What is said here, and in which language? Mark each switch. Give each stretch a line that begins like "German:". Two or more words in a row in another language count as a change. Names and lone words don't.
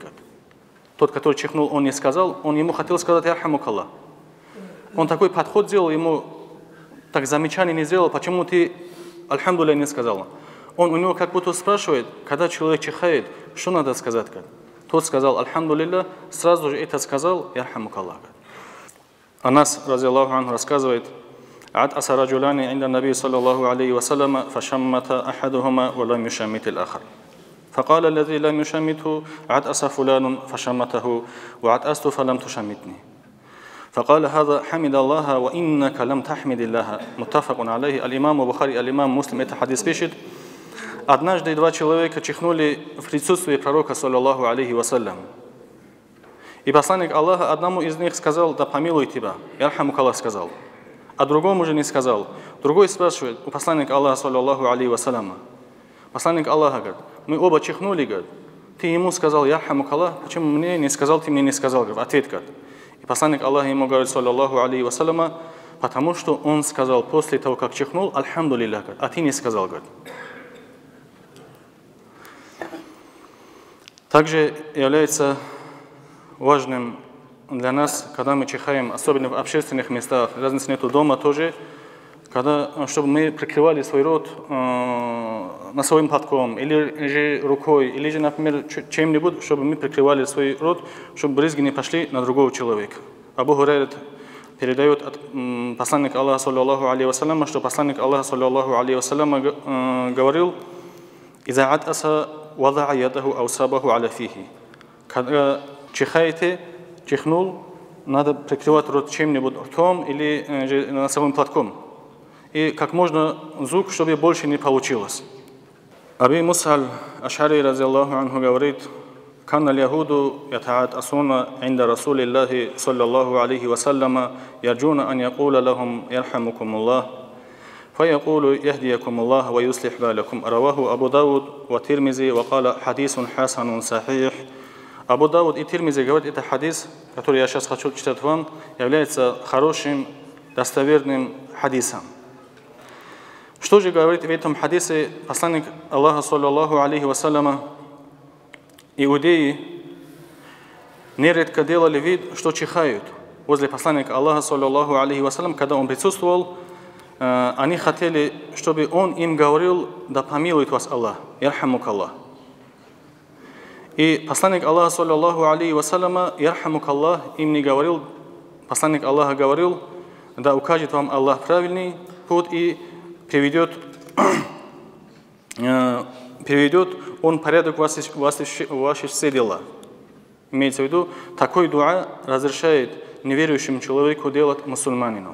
Russian: Тот, который чихнул, он не сказал, он ему хотел сказать «Ярхамукаллах». Он такой подход сделал, ему так замечание не сделал, почему ты «Альхамдулиллах» не сказал. Он у него как будто спрашивает, когда человек чихает, что надо сказать? Тот сказал «Альхамдулиллах», сразу же это сказал «Ярхамукаллах».
Arabic: أنس رضي الله عنه, рассказывает, عطس رجلان عند النبي صلى الله عليه وسلم فشمت أحدهما ولم يشمت الآخر فقال الذي لم يشمته عطس فلان فشمته وعطست فلم تشمتني فقال هذا حمد الله وإنك لم تحمد الله متفق عليه الإمام البخاري الإمام مسلم.
Russian: Это хадис пишет: однажды два человека чихнули в присутствии пророка
Arabic: صلى الله عليه وسلم.
Russian: И посланник Аллаха одному из них сказал: да помилуй тебя, ярхамукаллах сказал, а другому же не сказал. Другой спрашивает у посланника Аллаха
Arabic: صلى الله عليه وسلم.
Russian: Посланник Аллаха говорит: мы оба чихнули, говорит, ты ему сказал ярхамукаллах, почему мне не сказал, ты мне не сказал, говорит, ответ говорит. И посланник Аллаха ему говорит
Arabic: صلى الله عليه وسلم,
Russian: потому что он сказал после того, как чихнул, альхамдулиллах, а ты не сказал, говорит. Также является важным для нас, когда мы чихаем, особенно в общественных местах, разницы нету дома тоже, когда, чтобы мы прикрывали свой рот носовым платком, или же рукой, или же, например, чем-нибудь, чтобы мы прикрывали свой рот, чтобы брызги не пошли на другого человека. Абу Хурайра передает от посланника Аллаха
Arabic: صلى الله عليه وسلم,
Russian: что посланник Аллаха
Arabic: صلى الله عليه وسلم
Russian: говорил:
Arabic: «إذا عطس وضع يده أو ثوبه على فيه».
Russian: Когда чихаете, чихнул, надо прикрывать рот чем-нибудь ртом или носовым платком. И как можно звук, чтобы больше не получилось.
Arabic: أبي موسى الأشعري رضي الله عنه говорит: «كان اليهود يتعاطسون عند رسول الله صلى الله عليه وسلم يرجون أن يقول لهم يرحمكم الله فيقول يهديكم الله ويصلح بالكم». رواه أبو داود والترمذي وقال حديث حسن صحيح.
Russian: Абу Дауд и Тирмизи говорят, это хадис, который я сейчас хочу читать вам, является хорошим, достоверным хадисом. Что же говорит в этом хадисе посланник Аллаха
Arabic: صلى الله عليه وسلم?
Russian: Иудеи нередко делали вид, что чихают возле посланника Аллаха
Arabic: صلى الله عليه وسلم,
Russian: когда он присутствовал. Они хотели, чтобы он им говорил: да помилует вас Аллах, ярхамукаллах. И посланник Аллаха
Arabic: صلى الله عليه وسلم
Russian: ярхамукаллах им не говорил. Посланник Аллаха говорил: да укажет вам Аллах правильный путь и приведет он порядок в ваши все дела. Имеется в виду, такой дуа разрешает неверующему человеку делать мусульманину.